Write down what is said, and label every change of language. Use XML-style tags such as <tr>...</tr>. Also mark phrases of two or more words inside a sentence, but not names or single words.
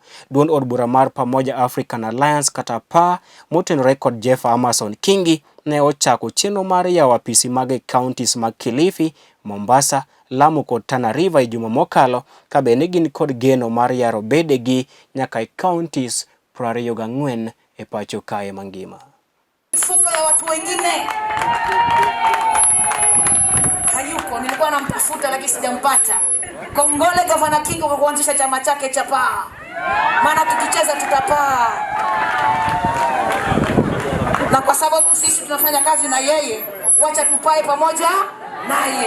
<luo>Duond od bura mar Pamoja African Alliance kata PA motenore kod Jeff Amason Kingi ne ochako chenro mar yawo apisi mag counties mag Kilifi, Mombasa, Lamu kod Tana River e juma mokalo ka be ne gin kod geno mar yaro bedegi nyaka e counties 24 e pacho kae mangima.</luo> <sw>Fuko ya watu wengine hayuko, nilikuwa namtafuta lakini sijampata. Kongole Gavana Kingi kwa kuanzisha chama chake cha PA. Maana tukicheza tutapaa. Na kwa sababu sisi tunafanya kazi na yeye, wacha tupae pamoja naye.</sw>